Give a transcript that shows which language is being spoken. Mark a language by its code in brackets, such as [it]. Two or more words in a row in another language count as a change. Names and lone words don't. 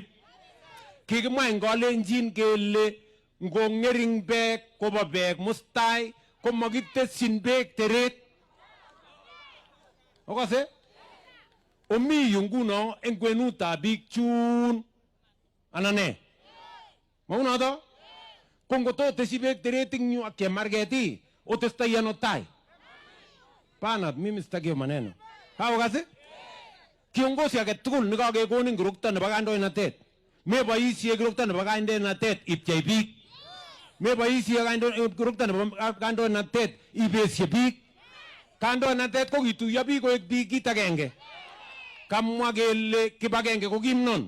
[kln] Kikimwa eng Kalenjin kele ngong'ering beek kobo beek mustai komakitesyin beek teret. Okase omi yu nguno eng kwenutab biik chun anane. Maunoto? Ko ngototesyi beek teret eng yu ak chemarget otestai ano tai? [sw] Pana mimi sitaki maneno. [kln] Okase? Kiongozi age tugul nekakekonin kirokto nebo kandoinatet meboisie kirokto nebo kandoinatet ipchei biik. Meboisie kirokto nebo kandoinatet ibesie biik. Kandoinatet ko kituiyo biik koek biik kit agenge. Kamwa kele kibagenge ko kimnon.